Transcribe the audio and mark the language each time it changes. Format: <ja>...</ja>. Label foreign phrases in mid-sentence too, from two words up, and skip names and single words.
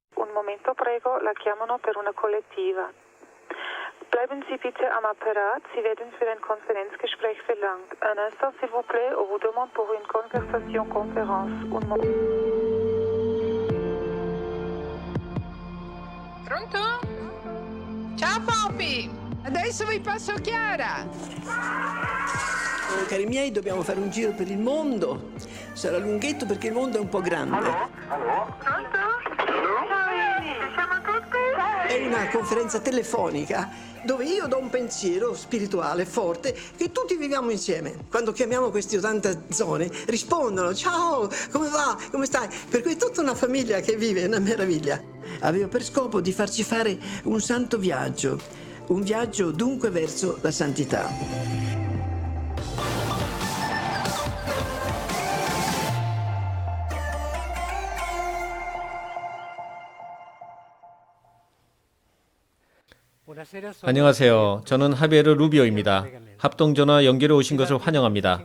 <it>Un momento prego, la chiamano per una collettiva.</it> <de>Bleiben Sie bitte am Apparat, Sie werden für ein Konferenzgespräch verlangt.</de> <fr>Un instant s'il vous plaît, on vous demande pour une conversation conférence. Un moment.</fr> <it>Pronto? Ciao Poppy! Adesso vi passo Chiara! Oh, cari miei, dobbiamo fare un giro per il mondo. Sarà lunghetto perché il mondo è un po' grande. Pronto? Ci siamo tutti? È una conferenza telefonica dove io do un pensiero spirituale forte che tutti viviamo insieme. Quando chiamiamo queste 80 zone rispondono: ciao, come va? Come stai? Per cui è tutta una famiglia che vive, è una meraviglia. Avevo per scopo di farci fare un santo viaggio, un viaggio dunque verso la santità.</it> <ko>안녕하세요. 저는 하베르 루비오입니다. 합동전화 연결해 오신 것을 환영합니다.</ko>